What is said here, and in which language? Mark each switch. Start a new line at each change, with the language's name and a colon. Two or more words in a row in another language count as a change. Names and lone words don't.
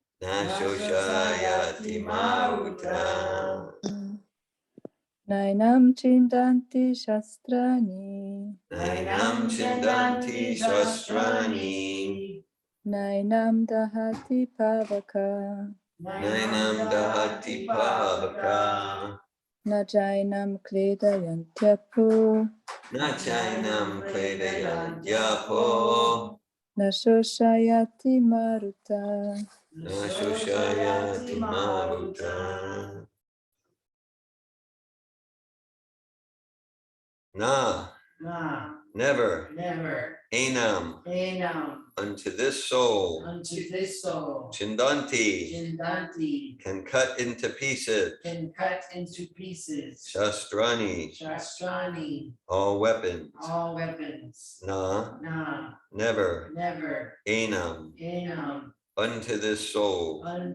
Sanskrit: Nainam chindanti shastrani nainam dahati pavaka na jainam kledayantyapho, na chainam kledayantyapo, na shoshayati maruta. na shoshayati maruta. Na,
English: never, enam, unto this soul, Chindanti, can cut into pieces, Shastrani, all weapons, Na, never, enam, unto this soul,